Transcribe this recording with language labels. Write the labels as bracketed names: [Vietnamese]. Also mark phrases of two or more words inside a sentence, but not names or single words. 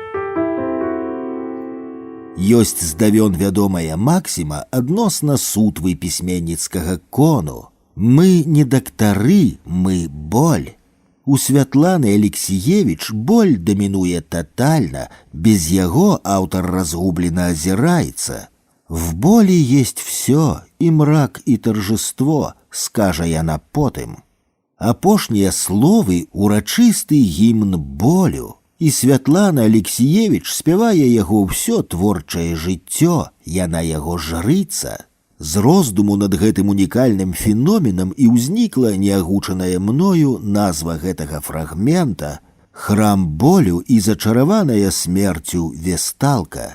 [Belarusian] Ёсць здавён вядомая максіма адносна сутвы пісьменніцкага кону. Мы не дактары, мы боль. У Святланы Алексіевіч боль дамінуе татальна, без яго аўтар разгублена азіраецца. [Russian] В боли есть все, и мрак, и торжество, [Belarusian] скажа яна потым. Апошнія словы урачысты гімн болю, і Святлана Алексіевіч спявае яго ўсё творчае жыццё, яна яго жрыца. З роздуму над гэтым унікальным феноменам і ўзнікла неагучаная мною назва гэтага фрагмента «Храм болю і зачараваная смерцю Весталка».